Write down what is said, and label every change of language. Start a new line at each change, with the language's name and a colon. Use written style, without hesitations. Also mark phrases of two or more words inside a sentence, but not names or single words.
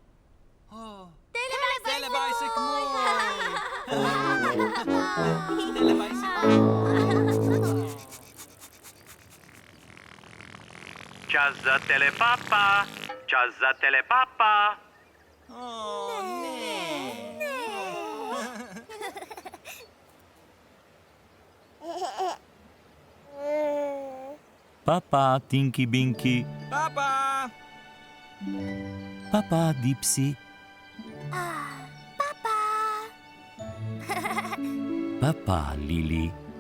Slovenian: Telebajsek moj. Telebajsek Čas za telepapa, čas za telepapa. Papa, Tinky Binky. Papa. Papa, Dipsy. Papa, Lili.